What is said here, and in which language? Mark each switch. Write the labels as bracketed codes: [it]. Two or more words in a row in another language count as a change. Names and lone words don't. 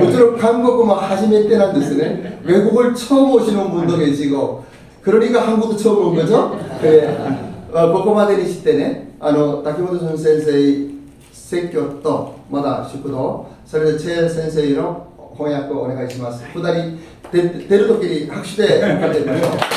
[ja] もちろん韓国も初めてなんですね。 [ko] 외국을 처음 오시는 분도 계시고, 그러니까 한국도 처음 온 거죠. [ja] ここまでにしてね、竹本淳先生説教とまだ祝祷、それでチェ先生の翻訳をお願いします。2人出るときに拍手で迎えてみましょう。